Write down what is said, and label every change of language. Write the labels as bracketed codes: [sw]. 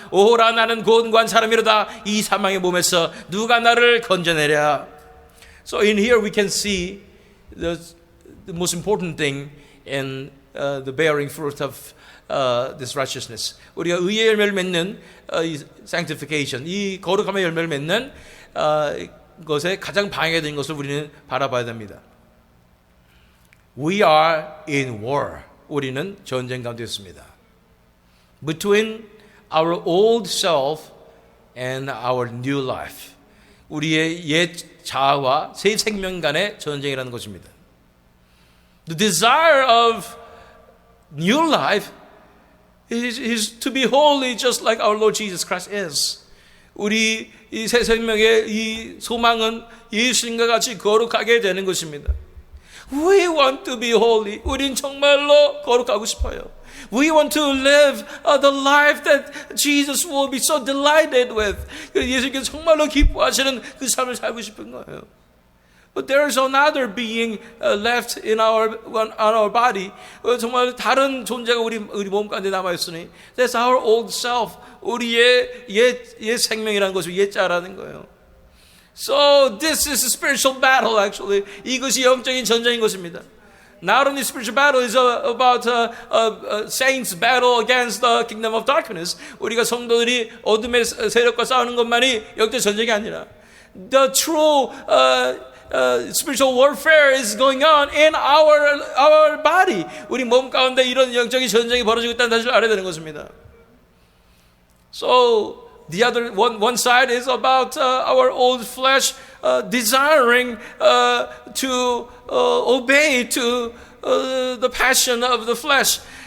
[ko] 오호라 나는 곤고한 사람이로다. 이 사망의 몸에서 누가 나를 건져내랴. [en] So in here we can see the most important thing in the bearing fruit of this righteousness. [ko] 우리가 의의 열매를 맺는 이 sanctification, 이 거룩함의 열매를 맺는 것에 가장 방해된 것을 우리는 바라봐야 됩니다. [en] We are in war. [ko] 우리는 전쟁 가운데 있습니다. [en] Between our old self and our new life. [ko] 우리의 옛 자아와 새 생명 간의 전쟁이라는 것입니다. [en] The desire of new life is to be holy just like our Lord Jesus Christ is. [ko] 우리 이 새 생명의 이 소망은 예수님과 같이 거룩하게 되는 것입니다. [en] We want to be holy. [ko] 우린 정말로 거룩하고 싶어요. [en] We want to live the life that Jesus will be so delighted with. [ko] 예수님께서 정말로 기뻐하시는 그 삶을 살고 싶은 거예요. [en] But there is another being left in on our body. [ko] 정말 다른 존재가 우리 몸 가운데 남아 있으니 [en] that's our old self. [ko] 우리의 옛 생명이라는 것을 옛자라는 거예요. [en] So this is a spiritual battle actually. [ko] 이것이 영적인 전쟁인 것입니다. [en] Not only spiritual battle is about saints battle against the kingdom of darkness. [ko] 우리가 성도들이 어둠의 세력과 싸우는 것만이 영적 전쟁이 아니라 [en] the true spiritual warfare is going on in our body. [ko] 우리 몸 가운데 이런 영적인 전쟁이 벌어지고 있다는 사실을 알아야 되는 것입니다. [en] So the other one side is about our old flesh desiring to obey to the passion of the flesh.